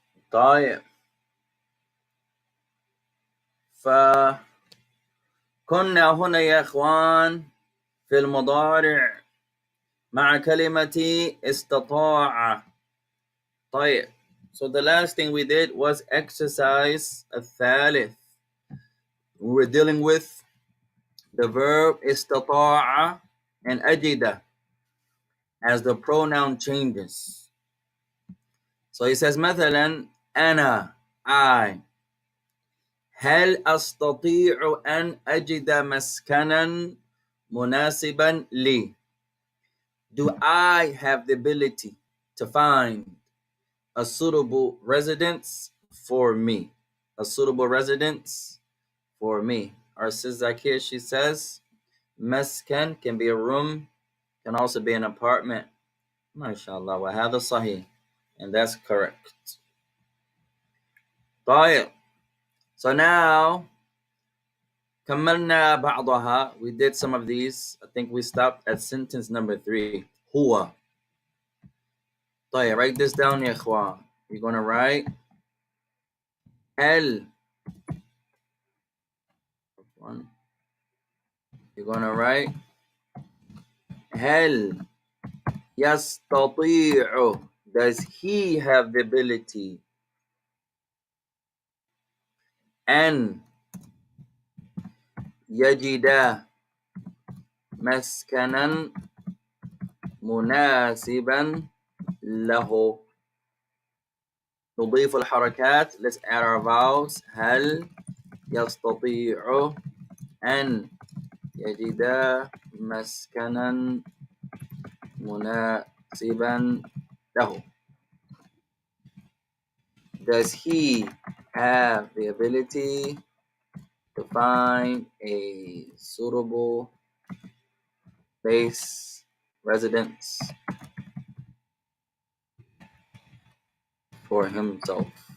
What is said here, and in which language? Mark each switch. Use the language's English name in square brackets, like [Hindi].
[Arabic] طيب فكنا هنا يا إخوان في المضارع مع كلمة استطاع. طيب [English] so the last thing we did was exercise الثالث. We were dealing with the verb استطاع and أجد as the pronoun changes. So he says [Arabic] مثلا أنا I هل أستطيع أن أجد مسكنا مناسبا لي? [English] Do I have the ability to find a suitable residence for me? A suitable residence for me. Our sis Zakia, she says, مسكن can be a room, can also be an apartment. [Arabic] MashaAllah, وهذا صحيح. [English] And that's correct. [Arabic] طيب. [English] So now [Arabic] كملنا بعضها. [English] We did some of these. I think we stopped at sentence number 3. [Arabic] هو. طيب, [English] write this down [Arabic] يا إخوان. [English] You're going to write هل. You're going to write هل يستطيع. Does he have the ability [Arabic] أن يجد مسكنا مناسبا له. نضيف الحركات. [English] Let's add our vowels. [Arabic] هل يستطيع أن يجد مسكنا مناسبا له. [English] Does he have the ability to find a suitable base residence for himself?